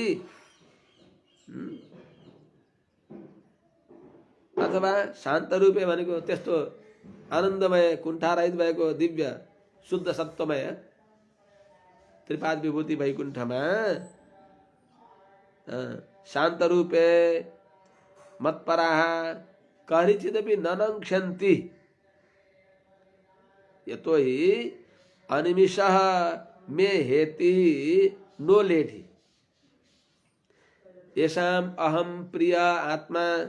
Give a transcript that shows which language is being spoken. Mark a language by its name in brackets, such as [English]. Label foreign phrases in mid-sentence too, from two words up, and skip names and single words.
[Nepali] अथवा [Sanskrit] शान्त रूपे [Nepali] भनेको त्यस्तो आनन्दमय कुण्ठारहित भएको दिव्य शुद्ध सत्वमय त्रिपाद विभूति वैकुण्ठमा [Sanskrit] शान्त रूपे मत्पराः कहिचिदपि ननङ्क्षन्ति यतोहि अनिमिषः मे हेति नो लेढि येषाम् अहं प्रिय आत्मा